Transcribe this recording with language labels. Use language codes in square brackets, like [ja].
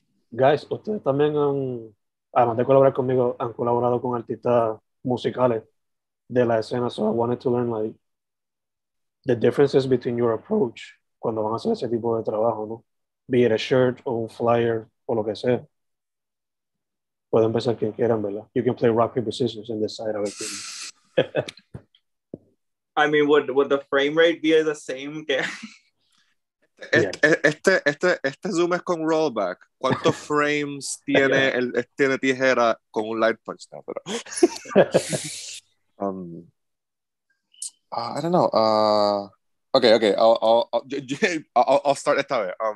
[es] Guys, ustedes también además de colaborar conmigo, han colaborado con artistas musicales de la escena, [en] so I wanted to learn like the differences between your approach [es] cuando van a hacer ese tipo de trabajo, ¿no? [en] Be it a shirt [es] o un flyer o lo que sea. Pueden empezar quien quieran, ¿verdad? [en] You can play rock, paper, scissors and decide [es] a ver quién. [en] I mean, would the frame rate be the same? [es] Este zoom es con rollback. ¿Cuántos frames tiene tiene tijera con un light punch? No, pero, [en] I don't know. Okay. I'll start [es] esta vez.